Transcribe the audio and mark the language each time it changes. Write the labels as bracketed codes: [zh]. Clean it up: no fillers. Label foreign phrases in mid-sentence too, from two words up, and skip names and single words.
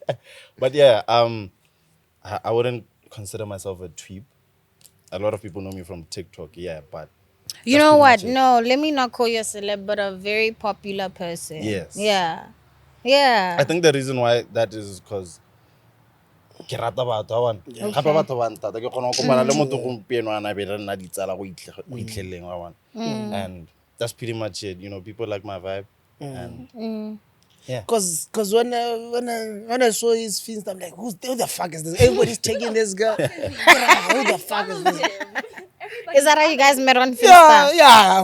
[en] But yeah, I wouldn't consider myself a tweep. A lot of people know me from TikTok, yeah, but You that's know pretty what? much it. No, let me not call you a celeb, but a very popular person. Yes. Yeah. Yeah. I think the reason why that is because [tn] ke rata batho ba bana. Gape batho ba ntata ke kgona go kopana le motho gompieno a na be re nna ditsala go itlheleng wa bana. [en] And that's pretty much it. You know, people like my vibe. And yeah. Cause when I saw his feeds, I'm like, who the fuck is this? Everybody's taking this girl. Who the fuck is this? Is that how you guys met on Finsta? Yeah. Yeah,